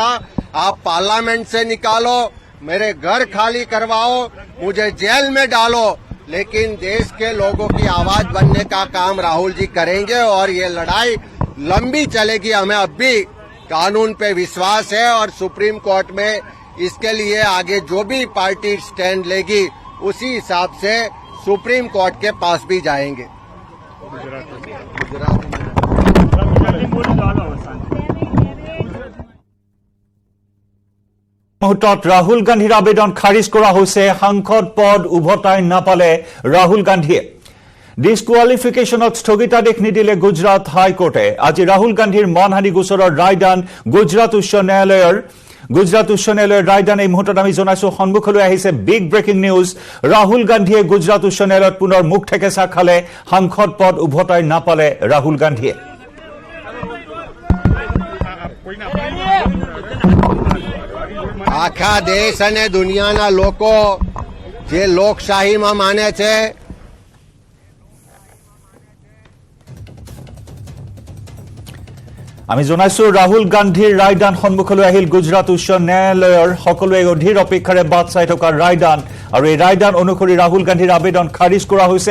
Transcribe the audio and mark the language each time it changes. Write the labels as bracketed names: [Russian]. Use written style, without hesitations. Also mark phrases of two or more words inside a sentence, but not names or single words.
[Hindi] आप पार्लियामेंट से निकालो, मेरे घर खाली करवाओ, मुझे जेल में डालो, लेकिन देश के लोगों की आवाज बनने का काम राहुल जी करेंगे और ये लड़ाई लंबी चलेगी। हमें अब भी कानून पे विश्वास है और सुप्रीम कोर्ट में इसके लिए आगे जो भी पार्टी स्टैंड लेगी उसी हिसाब से सुप्रीम कोर्ट के पास भी जाएंगे। [Assamese] মুহূৰ্তত ৰাহুল গান্ধীৰ আবেদন খাৰিজ কৰা হৈছে। সাংসদ পদ উভতাই নাপালে ৰাহুল গান্ধীয়ে। ডিছকুৱালিফিকেশ্যনত স্থগিতাদেশ নিদিলে গুজৰাট হাইকোৰ্টে। আজি ৰাহুল গান্ধীৰ মানহানি গোচৰৰ ৰায়দান গুজৰাট উচ্চ ন্যায়ালয়ৰ ৰায়দান এই মুহূৰ্তত আমি জনাইছো সন্মুখলৈ আহিছে [English] big breaking news. [Assamese] ৰাহুল গান্ধীয়ে গুজৰাট উচ্চ ন্যায়ালয়ত পুনৰ মুখ ঠেকেচা খালে। সাংসদ পদ উভতাই নাপালে ৰাহুল গান্ধীয়ে। [Gujarati] આખા દેશ અને દુનિયાના લોકો જે લોકશાહીમાં માને છે, [Assamese] আমি জনাইছো ৰাহুল গান্ধীৰ ৰায়দান সন্মুখলৈ আহিল গুজৰাট উচ্চ ন্যায়ালয়ৰ। সকলোৱে অধীৰ অপেক্ষাৰে বাট চাই থকা ৰায়দান, আৰু এই ৰায়দান অনুসৰি ৰাহুল গান্ধীৰ আবেদন খাৰিজ কৰা হৈছে।